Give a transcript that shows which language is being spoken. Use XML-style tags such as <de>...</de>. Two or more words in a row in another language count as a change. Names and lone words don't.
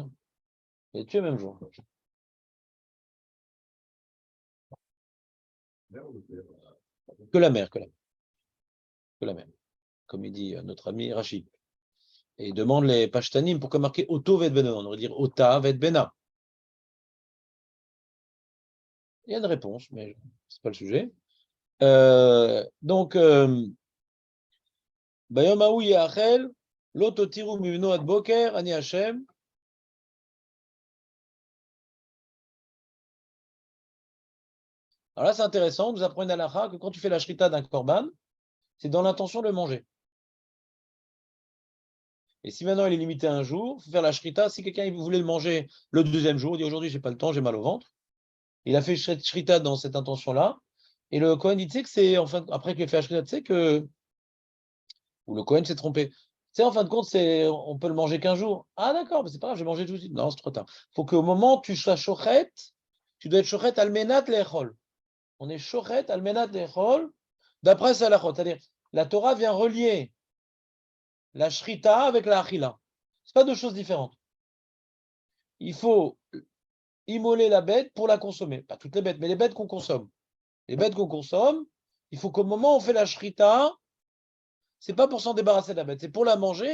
<fr>Hein. Les tuer le même jour. Que la mère, que la mère. Comme il dit notre ami Rachid. Et il demande les pashtanim pourquoi marquer</fr> <he>אותו ואת בנו.</he> <fr>On aurait dire</fr> <he>אותה ואת בנה.</he> <fr>Il y a une réponse, mais ce n'est pas le sujet. Donc,</fr> <he>ביום ההוא יאכל, לא תותירו ממנו עד בקר, אני השם.</he> <fr>Alors là, c'est intéressant. On nous apprend une halakha que quand tu fais la shrita d'un korban, c'est dans l'intention de le manger. Et si maintenant il est limité à un jour, il faut faire la shrita. Si quelqu'un voulait le manger le deuxième jour, il dit aujourd'hui j'ai pas le temps, j'ai mal au ventre. Il a fait shrita dans cette intention-là. Et le Kohen dit, tu sais que c'est, enfin, après qu'il ait fait la shrita, tu sais que Ou le Cohen s'est trompé. Tu sais, en fin de compte, on peut le manger qu'un jour. Ah d'accord, mais c'est pas grave, j'ai mangé tout de suite. Non, c'est trop tard. Il faut qu'au moment où tu sois shochet, tu dois être</fr> <he>שוחט על מנת לאכול.</he> <fr>On est</fr> <he>שוחט על מנת לאכול</he> <fr>d'après Salachot. C'est-à-dire, la Torah vient relier la shrita avec la achila. Ce pas deux choses différentes. Il faut immoler la bête pour la consommer. Pas toutes les bêtes, mais les bêtes qu'on consomme. Les bêtes qu'on consomme, il faut qu'au moment où on fait la shrita, c'est pas pour s'en débarrasser de la bête, c'est pour la manger.</fr>